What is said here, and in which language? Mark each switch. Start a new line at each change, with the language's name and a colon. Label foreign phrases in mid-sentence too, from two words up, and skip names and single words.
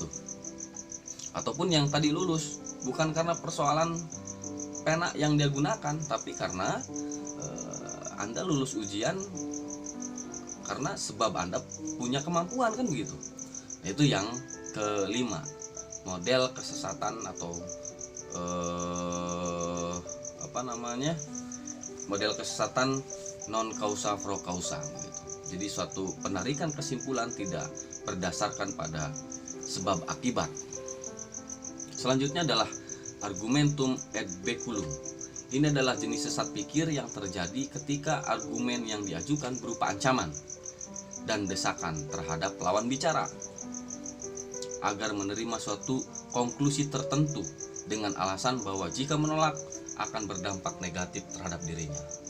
Indonesian: Ataupun yang tadi lulus, bukan karena persoalan pena yang dia gunakan, tapi karena Anda lulus ujian karena sebab Anda punya kemampuan, kan begitu. Nah, itu yang kelima, model kesesatan atau model kesesatan
Latin: non causa pro causa
Indonesian: gitu. Jadi suatu penarikan kesimpulan tidak berdasarkan pada sebab akibat. Selanjutnya adalah
Latin: argumentum ad baculum.
Indonesian: Ini adalah jenis sesat pikir yang terjadi ketika argumen yang diajukan berupa ancaman dan desakan terhadap lawan bicara agar menerima suatu konklusi tertentu dengan alasan bahwa jika menolak akan berdampak negatif terhadap dirinya.